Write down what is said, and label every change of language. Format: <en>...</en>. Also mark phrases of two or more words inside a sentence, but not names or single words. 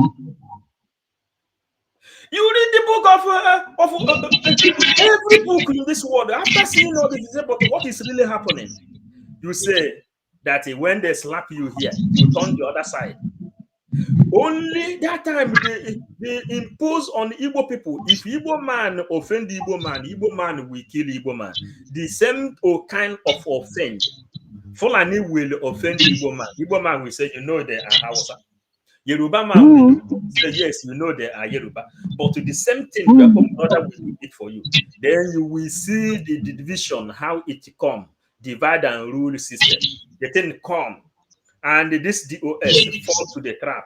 <en>You read the book of every book in this world. After seeing all this, you say, but what is really happening? You say that when they slap you here, you turn the other side. Only that time they impose on Igbo people. If Igbo man offend Igbo man will kill Igbo man. The same kind of offend. Fulani will offend Igbo man. Igbo man will say, you know they are Hausa. Yoruba man will say, yes, you know they are Yoruba. But to the same thing, your own brother will do it for you. Then you will see the division, how it come, divide and rule system. The thing come, and this DOS fall to the trap.</en>